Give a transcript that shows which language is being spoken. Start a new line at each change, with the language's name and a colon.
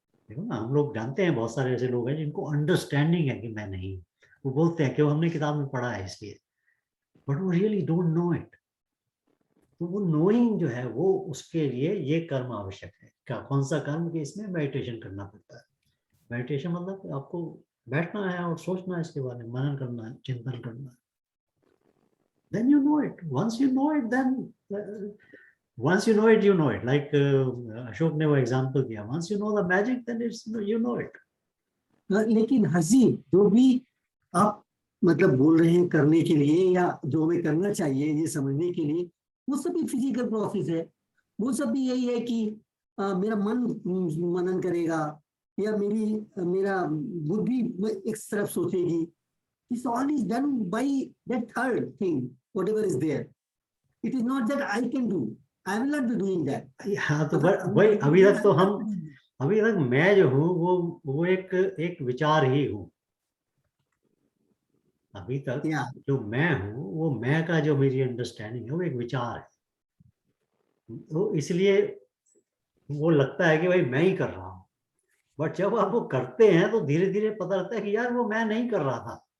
Hindi: देखो ना, हम लोग जानते हैं बहुत सारे ऐसे लोग हैं जिनको अंडरस्टैंडिंग है कि मैं नहीं हूँ, वो बोलते हैं कि वो हमने किताब में पढ़ा है इसलिए,
English: But वो really don't know it.
Hindi: तो वो नोइंग जो है वो उसके लिए ये कर्म आवश्यक है। क्या, कौन सा कर्म? कि इसमें मेडिटेशन करना पड़ता है। मेडिटेशन मतलब आपको बैठना है और सोचना है इसके बारे में, मनन करना है, चिंतन करना है।
English: Then you know it. Once you know it, then once you know it, you know it. Like
Hindi: Ashok ने वो एग्जाम्पल दिया,
English: once you know the magic, then it's you know it.
Hindi: लेकिन हजी जो भी आप मतलब बोल रहे हैं करने के लिए या जो हमें करना चाहिए ये समझने के लिए, वो सभी फिजिकल प्रोसेस है, वो सब भी यही है कि मेरा मन मनन करेगा या मेरा बुद्धि एक तरफ सोचेगी।
English: This all is done by that third thing, whatever is there. It is not that I can do. I will not be doing that.
Hindi: हाँ, तो वही अभी तक तो हम, अभी तक मैं जो हूँ वो एक विचार ही हूँ। अभी तक जो मैं हूँ वो मैं का जो मेरी अंडरस्टैंडिंग है वो एक विचार है, तो इसलिए वो लगता है कि भाई मैं ही कर रहा हूँ, बट जब आप वो करते हैं तो धीरे धीरे पता लगता है कि यार वो मैं नहीं कर रहा था।